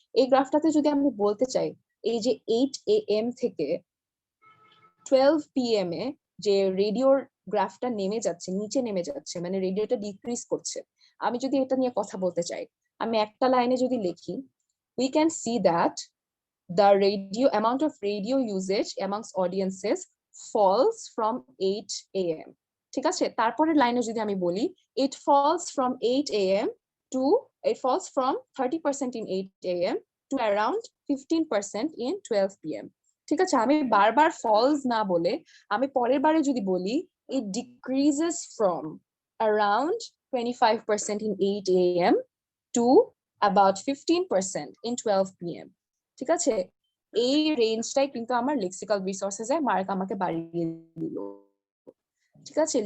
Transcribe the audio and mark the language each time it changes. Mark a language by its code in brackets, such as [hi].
[bn] এই গ্রাফটাতে যদি আমি বলতে চাই এই যে 8 AM থেকে 12 PM এ যে রেডিওর গ্রাফটা নেমে যাচ্ছে, নিচে নেমে যাচ্ছে, মানে রেডিওটা ডিক্রিজ করছে, আমি যদি এটা নিয়ে কথা বলতে চাই, আমি একটা লাইনে যদি লিখি, [en] we can see that the radio amount of radio usage amongst audiences falls from 8 AM, [bn] ঠিক আছে? তারপরের লাইনে যদি আমি বলি [en] it falls from 8 AM to it falls from 30% in 8 AM to around 15% in 12 PM, [bn] ঠিক আছে? আমি বারবার ফলস না বলে আমি পরের বারে যদি বলি [en] it decreases from around 25% in 8 AM to about 15% in 12 PM, [bn] ঠিক আছে? এই রেঞ্জটাই কিন্তু আমার লেক্সিক্যাল রিসোর্সেস এর মার্ক আমাকে বাড়িয়ে দিল, ঠিক আছে?